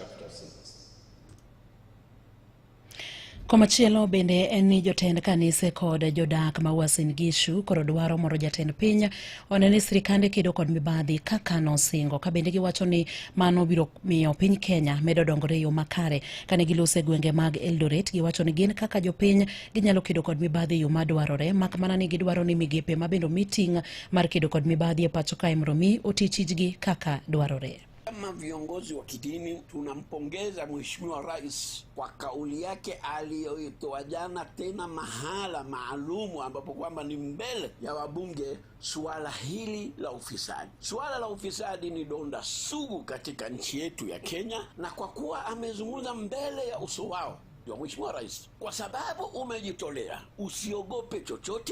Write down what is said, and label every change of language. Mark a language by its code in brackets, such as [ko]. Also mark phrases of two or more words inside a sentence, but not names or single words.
[luo] Komachielo bende en ni jotend kanise kod jodak ma Uasin Gishu koro dwaro moro jatend piny oneni sirikande kedo kod mibadhi kaka nosingo ka bende giwacho ni mano biro miyo piny Kenya medo dongore yo makare kane gilose gwenge mag Eldoret. Giwacho ni gin kaka jopiny ginyalo kedo kod mibadhi yo madwarore mak mana ni gidwaro ni migepe mabendo meeting mar kedo kod mibadhi e pacho kae mondo mi oti tijgi kaka dwarore. [sw] Kama viongozi wa kidini tunampongeza Mheshimiwa Rais kwa kauli yake aliyoitoa jana tena mahala maalumu ambapo kwamba ni mbele ya wabunge suala hili la ufisadi. Suala la ufisadi ni donda sugu katika nchi yetu ya Kenya, na kwa kuwa amezungumza mbele ya uso wao ndio Mheshimiwa Rais, kwa sababu umejitolea, usiogope chochote.